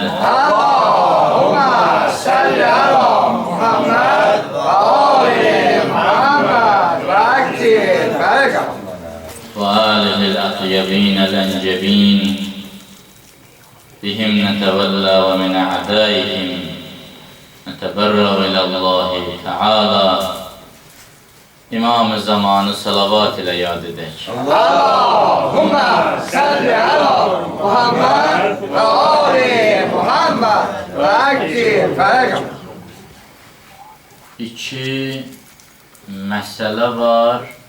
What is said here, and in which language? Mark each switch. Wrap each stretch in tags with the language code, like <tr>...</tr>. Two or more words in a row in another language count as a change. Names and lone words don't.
<ar>اللهم صل على محمد وآل محمد وأكثر بركة وآله الأطيبين الأنجبين بهم نتولى ومن أعدائهم نتبرأ إلى الله Teala.</ar> <tr>İmam-ı zamanı salavat ile yad edek.</tr> <ar>اللهم صل على محمد وآل محمد وعجل فرجهم.</ar> <az>İki məsələ var.</az>